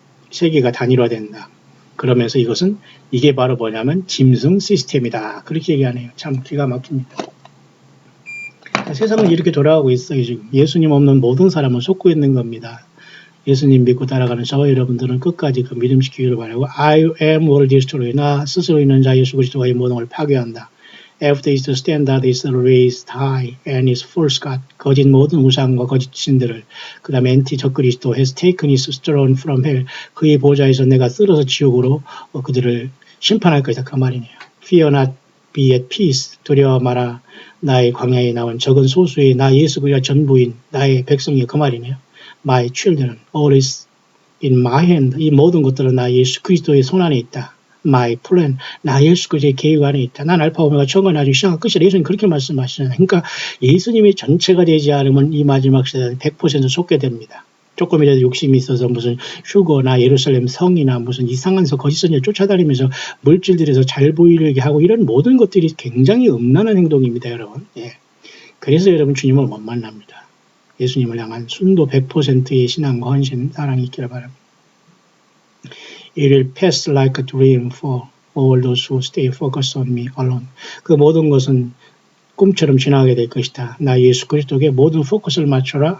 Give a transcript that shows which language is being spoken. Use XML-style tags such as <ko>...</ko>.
<ko>세계가 단일화된다. 그러면서 이게 바로 뭐냐면 짐승 시스템이다. 그렇게 얘기하네요. 참 기가 막힙니다. 세상은 이렇게 돌아가고 있어요. 지금 예수님 없는 모든 사람은 속고 있는 겁니다. 예수님 믿고 따라가는 저와 여러분들은 끝까지 믿음 지키기를 바라고</ko> <en>I am will destroy.</en> <ko>나 스스로 있는 자 예수 그리스도가 이 모든 걸 파괴한다.</ko> <en>After his standard is raised high and his false god.</en> <ko>거짓 모든 우상과 거짓 신들을 그 다음에 엔티 적그리스도</ko> <en>has taken his throne from hell.</en> <ko>그의 보좌에서 내가 쓸어서 지옥으로 그들을 심판할 것이다. 그 말이네요.</ko> <en>Fear not, be at peace.</en> <ko>두려워 마라. 나의 광야에 나온 적은 소수의 나 예수 그리스도가 전부인 나의 백성이 그 말이네요.</ko> <en>My children, all is in my hand.</en> <ko>이 모든 것들은 나 예수 그리스도의 손 안에 있다.</ko> <en>My plan,</en> <ko>나 예수 그리스도의 계획 안에 있다. 난 알파 오메가 처음과 나중에 시작과 끝이라. 예수님 그렇게 말씀하시잖아요. 그러니까 예수님이 전체가 되지 않으면 이 마지막 시대는 100% 속게 됩니다. 조금이라도 욕심이 있어서 무슨 휴거나 예루살렘 성이나 무슨 이상한 거짓 선지자 쫓아다니면서 물질들에서 잘 보이려게 하고 이런 모든 것들이 굉장히 음란한 행동입니다, 여러분. 예. 그래서 여러분 주님을 못 만납니다. 예수님을 향한 순도 100%의 신앙과 헌신, 사랑이 있기를 바랍니다.</ko> <en>It will pass like a dream for all those who stay focused on me alone.</en> <ko>그 모든 것은 꿈처럼 지나가게 될 것이다. 나 예수 그리스도에게 모든 포커스를 맞춰라.</ko>